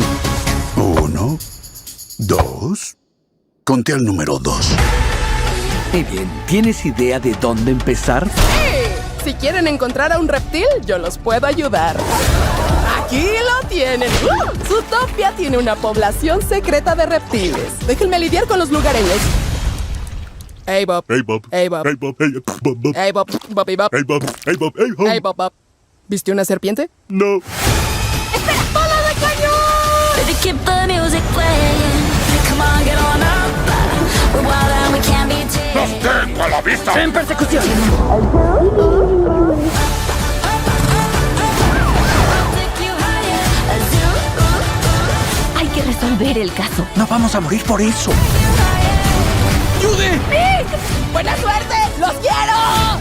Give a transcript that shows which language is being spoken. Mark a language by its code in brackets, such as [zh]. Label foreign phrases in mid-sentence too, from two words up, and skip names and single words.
[es] 1, 2. Conté al número 2. Muy bien, ¿tienes idea de dónde empezar? Si quieren encontrar a un reptil, yo los puedo ayudar. Aquí lo tienen. Zootopia tiene una población secreta de reptiles. Déjenme lidiar con los lugareños. [en] Hey Bob. Hey Bob. Hey Bob. Hey Bob. Hey Bob. Hey Bob. Bobby Bob. Hey Bob. Hey Bob. Hey Bob. Hey Bob Bob. [es] ¿Viste una serpiente? No. ¡Espera! ¡Bola de cañón! [en] Keep the music playing. Come on, get on up. We're wild and we can't be tamed. [es] ¡Los tengo a la vista! ¡En persecución! Hay que resolver el caso. No vamos a morir por eso. ¡Ayude! ¡Nick! ¡Buena suerte! ¡Los quiero!